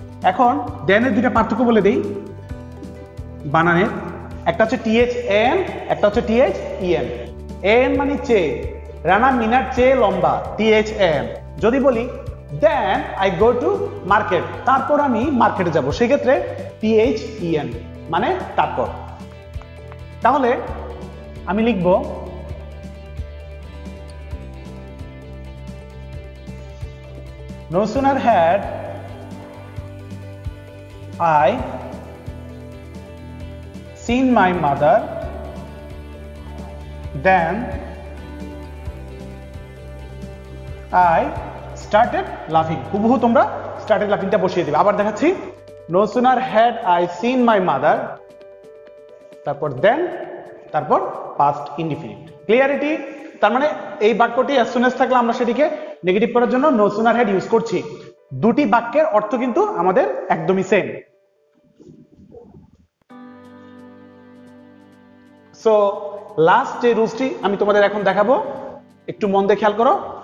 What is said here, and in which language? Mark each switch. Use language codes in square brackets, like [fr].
[bn] এখন দেনের দুইটা পার্থক্য বলে দেই বানানের, একটা হচ্ছে THAN, একটা হচ্ছে THEN। AN মানে চেয়ে, রানা মিনার চেয়ে লম্বা, THAN। যদি বলি [en] then I go to market, [bn] তারপর আমি মার্কেটে যাব, সেক্ষেত্রে THEN মানে তারপর। তাহলে আমি লিখব [en] no sooner had I seen my mother than I started laughing। [bn] হুবহু তোমরা started laughingটা বসিয়ে দিবে। আবার দেখাচ্ছি, [en] no sooner had I seen my mother, [bn] তারপর then, তারপর past indefinite। ক্লিয়ারিটি? তার মানে এই বাক্যটি as soon as থাকলে আমরা সেটিকে নেগেটিভ করার জন্য no sooner had ইউজ করছি। দুটি বাক্যের অর্থ কিন্তু আমাদের একদমই সেম। সো লাস্ট যে রুলসটি আমি তোমাদের এখন দেখাবো, একটু মন দিয়ে খেয়াল করো।